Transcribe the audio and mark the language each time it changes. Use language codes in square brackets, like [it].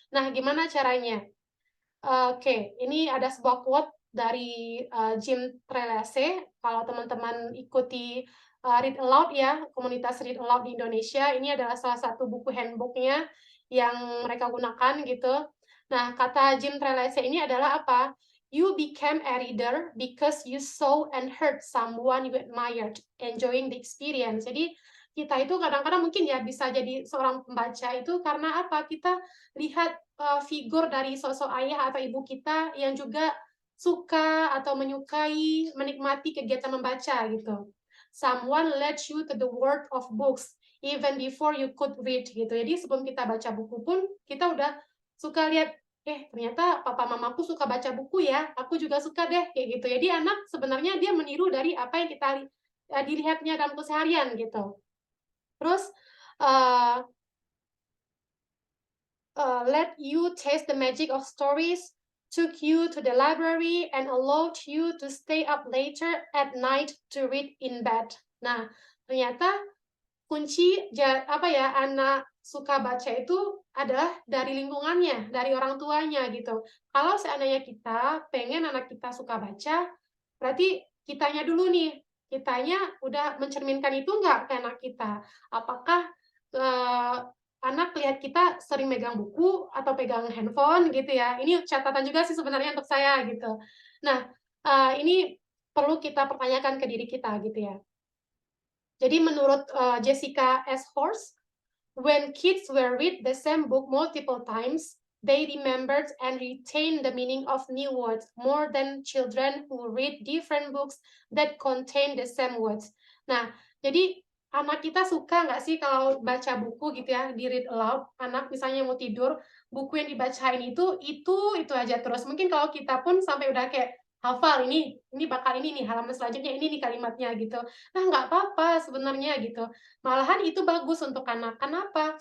[id] Nah, gimana caranya? Oke, ini ada sebuah quote dari, Jim Trelease, kalau teman-teman ikuti, Read Aloud ya, komunitas Read Aloud di Indonesia, ini adalah salah satu buku handbook-nya yang mereka gunakan gitu. Nah, kata Jim Trelease ini adalah apa? [en] "You became a reader because you saw and heard someone you admired, enjoying the experience." [id] Jadi, kita itu kadang-kadang mungkin ya bisa jadi seorang pembaca itu karena apa? Kita lihat figur dari sosok ayah atau ibu kita yang juga suka atau menyukai, menikmati kegiatan membaca gitu. [en] Someone led you to the world of books even before you could read gitu. [id] Jadi sebelum kita baca buku pun kita udah suka lihat, ternyata papa mamaku suka baca buku ya, aku juga suka deh kayak gitu. Jadi anak sebenarnya dia meniru dari apa yang dilihatnya dalam keseharian gitu. Terus, [en] eee let you taste the magic of stories, took you to the library, and allowed you to stay up later at night to read in bed. [id] Nah, ternyata kunci apa ya, anak suka baca itu adalah dari lingkungannya, dari orang tuanya gitu. Kalau seandainya kita pengen anak kita suka baca, berarti kitanya dulu nih, kitanya udah mencerminkan itu nggak ke anak kita? Apakah, eee, anak lihat kita sering megang buku atau pegang handphone gitu ya, ini catatan juga sih sebenarnya untuk saya gitu. Nah, ini perlu kita pertanyakan ke diri kita gitu ya. Jadi menurut, Jessica S. [en] Horst, "When kids were read the same book multiple times, they remembered and retained the meaning of new words more than children who read different books that contain the same words." [id] Nah, jadi anak kita suka nggak sih kalau baca buku gitu ya, di-read aloud, anak misalnya mau tidur, buku yang dibacain itu aja terus. Mungkin kalau kita pun sampai udah kayak hafal, ini bakal ini nih, halaman selanjutnya ini nih kalimatnya gitu. Nah, nggak apa-apa sebenarnya gitu. Malahan itu bagus untuk anak. Kenapa?